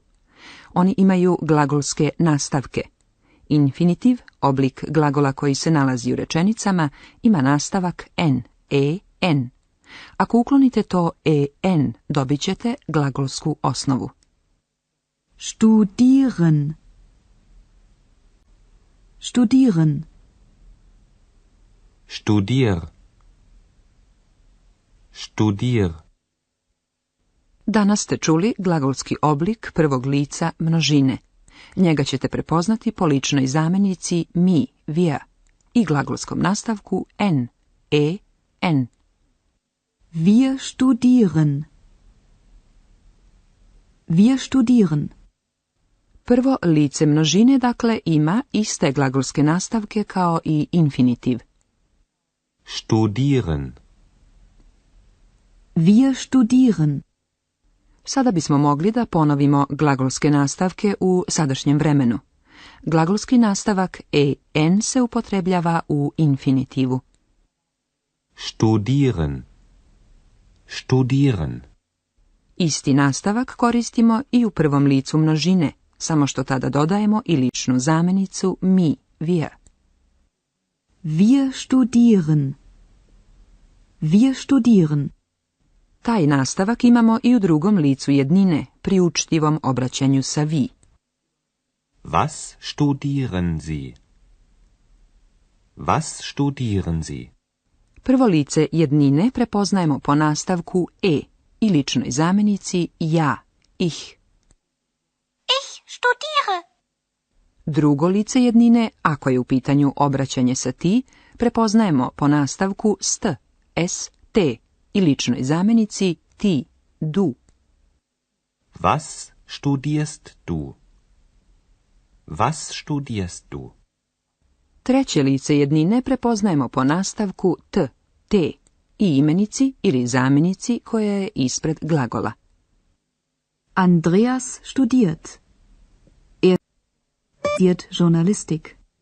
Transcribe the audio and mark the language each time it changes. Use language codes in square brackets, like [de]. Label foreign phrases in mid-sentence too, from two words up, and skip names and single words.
[sr] Oni imaju glagolske nastavke. Infinitiv, oblik glagola koji se nalazi u rečenicama, ima nastavak n, en. Ako uklonite to en, dobit ćete glagolsku osnovu. [de] Studieren. Studieren. Studier. Studier. [sr] Danas ste čuli glagolski oblik prvog lica množine. Njega ćete prepoznati po ličnoj zamjenici mi, wir i glagolskom nastavku en, en. [de] Wir studieren. Wir studieren. [sr] Prvo lice množine, dakle, ima iste glagolske nastavke kao i infinitiv. [de] Studieren. Wir studieren. [sr] Sada bismo mogli da ponovimo glagolske nastavke u sadašnjem vremenu. Glagolski nastavak en se upotrebljava u infinitivu. [de] Studieren. Studieren. [sr] Isti nastavak koristimo i u prvom licu množine, samo što tada dodajemo i ličnu zamjenicu mi, [de] wir. Wir studieren. Wir studieren. [sr] Taj nastavak imamo i u drugom licu jednine, pri učtivom obraćanju sa vi. [de] Was studieren Sie? Was studieren Sie? [sr] Prvo lice jednine prepoznajemo po nastavku i ličnoj zamjenici ja, ich. [de] Ich studiere. [sr] Drugo lice jednine, ako je u pitanju obraćanje sa ti, prepoznajemo po nastavku t i ličnoj zamjenici ti, [de] du. Was studierst du? Was studierst du? [sr] Treće lice jednine prepoznajemo po nastavku te i imenici ili zamjenici koja je ispred glagola. [de] Andreas studiert. Er studiert Journalistik.